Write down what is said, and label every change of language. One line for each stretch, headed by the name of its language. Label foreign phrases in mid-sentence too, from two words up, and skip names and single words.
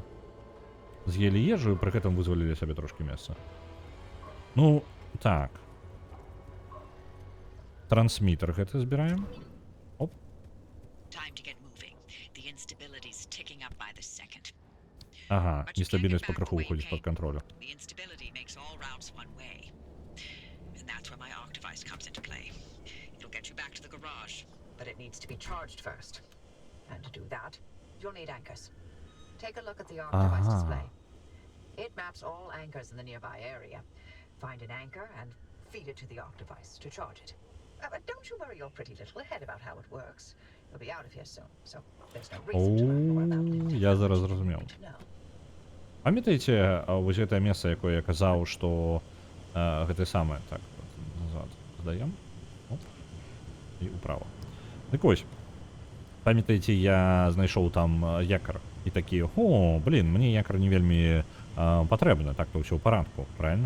Belarusian: З'елі ежу і пры гэтым вызвалілі сабе трошкі месца. Ну, так. Трансмітер гэты збіраем. Оп. Ага, нестабільнасць пакрыху выходзіць пад кантролю.
English: But it needs to be charged first. And to do that, you'll need anchors. Take a look at the arc device display. It maps all anchors in the nearby area. Find an anchor and feed it to the arc device to charge it. But don't you worry your pretty little head about how it works. You'll be out of here soon, so there's no reason to learn more about it.
Belarusian: Я зараз зразумеў. Памятаеце, вось гэтае месца, якое я казаў, што гэтае самае, так, назад здаем. Оп. І ўправа. Дык вось, памятаеце, я знайшоў там якар і такі, мне якар не вельмі патрэбна, так-то ўсё ў парадку, правильно?